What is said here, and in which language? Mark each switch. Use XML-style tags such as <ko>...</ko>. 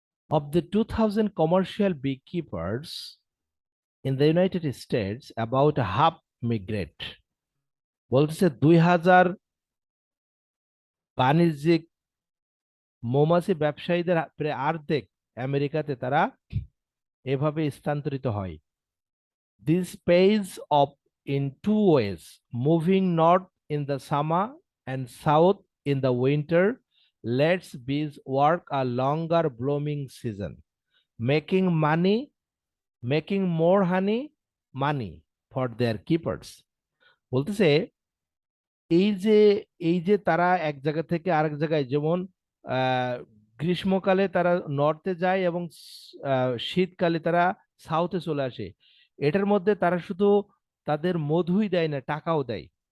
<en>Of the 2000 commercial beekeepers in the United States, about half migrate।</en> <bn>বলতেছে 2000 বাণিজ্যিক মৌমাছি ব্যবসায়ীদের প্রায় অর্ধেক আমেরিকাতে তারা এভাবে স্থানান্তরিত হয়।</bn> <en>This pays off in two ways: moving north in the summer and south in the winter lets bees work a longer blooming season, making money, making more money for their keepers।</en> <bn>বলতেছে এই যে তারা এক জায়গা থেকে আরেক জায়গায়, যেমন গ্রীষ্মকালে তারা নর্থে যায় এবং শীতকালে তারা সাউথে চলে আসে, এটার মধ্যে তারা শুধু তাদের মধুই দেয় না, টাকাও দেয়।</bn>